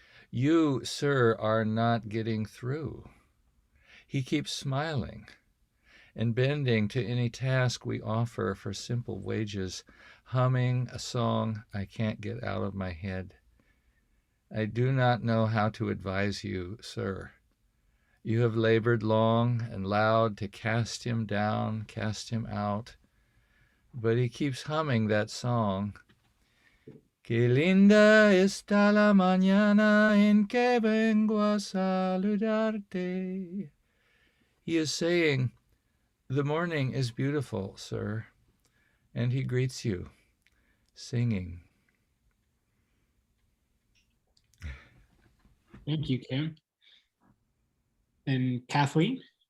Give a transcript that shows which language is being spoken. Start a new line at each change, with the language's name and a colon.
English: You, sir, are not getting through. He keeps smiling and bending to any task we offer for simple wages, humming a song I can't get out of my head. I do not know how to advise you, sir. You have labored long and loud to cast him down, cast him out, but he keeps humming that song.
Spanish: Qué linda está la mañana en que vengo a saludarte.
English: He is saying, the morning is beautiful, sir, and he greets you, singing. Thank you, Kim. And Kathleen?